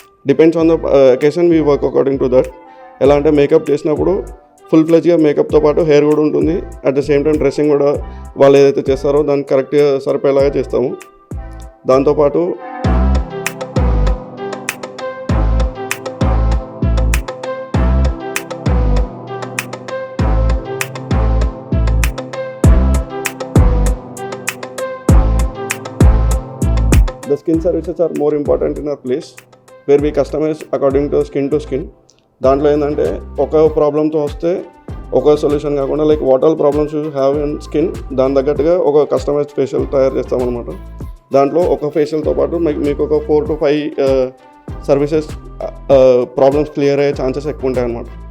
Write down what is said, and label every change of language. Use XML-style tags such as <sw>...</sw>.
<en>Depends on the occasion we work according to that.</en> <te>ఎలా అంటే makeup చేసినప్పుడు full ఫ్లెజ్గా మేకప్తో పాటు హెయిర్ కూడా ఉంటుంది. At the same time dressing కూడా వాళ్ళు ఏదైతే చేస్తారో దానికి కరెక్ట్గా సరిపోయేలాగా చేస్తాము. దాంతోపాటు</te> <en>the skin services are more important in our place where we customize according to skin to skin.</en> <te>దాంట్లో ఏంటంటే ఒక ప్రాబ్లంతో వస్తే ఒక సొల్యూషన్ కాకుండా</te> <en>like what all problems you have in skin</en> <te>దాని తగ్గట్టుగా ఒక కస్టమైజ్డ్ ఫేషియల్ తయారు చేస్తామన్నమాట. దాంట్లో ఒక ఫేషియల్తో పాటు మీకు ఒక 4 to 5 సర్వీసెస్ ప్రాబ్లమ్స్ క్లియర్ అయ్యే ఛాన్సెస్ ఎక్కువ ఉంటాయి అన్నమాట.</te>